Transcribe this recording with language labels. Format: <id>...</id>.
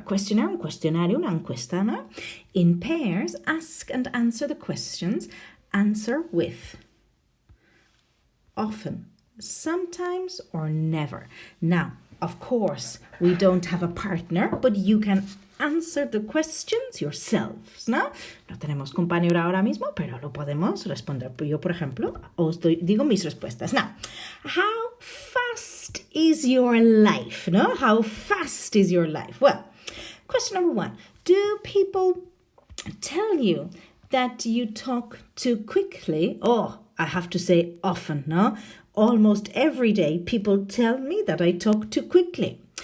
<en>Questionnaire,</en> <es>un questionario, una encuesta,</es> <en>no? In pairs, ask and answer the questions. Answer with often, sometimes, or never. Now, of course, we don't have a partner, but you can answer the questions yourselves, ¿no?</en> <es>No tenemos compañero ahora mismo, pero lo podemos responder. Yo, por ejemplo, digo mis respuestas.</es> <en>Now, how fast is your life? No? How fast is your life? Well, question number 1. Do people tell you that you talk too quickly? Oh, I have to say often, no? Almost every day, people tell me that I talk too quickly.</en>